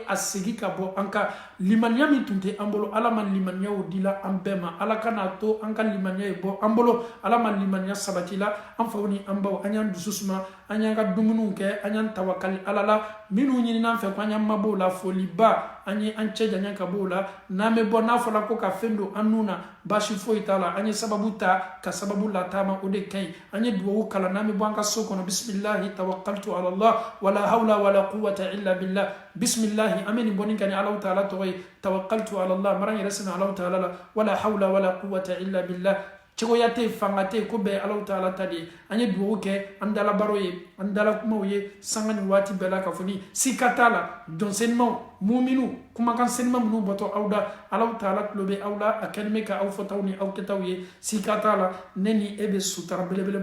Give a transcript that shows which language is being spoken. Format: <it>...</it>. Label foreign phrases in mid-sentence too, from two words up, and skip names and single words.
<bm>a segi ka bɔ an ka limaniya min tun tɛ an bolo ala ma limaniyaw dila an bɛɛ ma ala kana to an ka limaniya ye bɔ an bolo ala ma limaniya sabati la an faw ni an baw an y'an dusu suma an y'an ka dumuniw kɛ an y'an tawakali ala la minnu ɲinina an fɛ ko an y'an mabɔ o la foliba an ye an cɛ janya ka bɔ o la n'an bɛ bɔ n'a fɔra ko ka fɛn don an nun na baasi foyi t'a la an ye sababu ta ka sababu lataama o de ka ɲi an ye duwawu kalan n'an bɛ bɔ an ka so kɔnɔ</bm> <ar>بسم الله توكلت على الله ولا حول ولا قوة إلا بالله</ar> <bm>bisimilahi an bɛ nin bɔnin ka ni ala taala tɔgɔ ye</bm> <ar>توكلت على الله</ar> <bm>mara n yɛrɛ sɛnɛ ala taala la</bm> <ar>ولا حول ولا قوة إلا بالله</ar> <bm>cogoya tɛ yen fanga tɛ yen ko bɛɛ ye ala taala ta de ye an ye duwawu kɛ an dalabaro ye an dalakumaw ye sanga ni waati bɛɛ la ka fɔ ni sika t'a la dɔnsenimaw muminu kumakan senima minnu bɔtɔ aw da ala taala tulo bɛ aw la a kɛlen bɛ ka aw fɔtaw ni aw kɛtaw ye sika t'a la ne ni e bɛ sutara belebele</bm>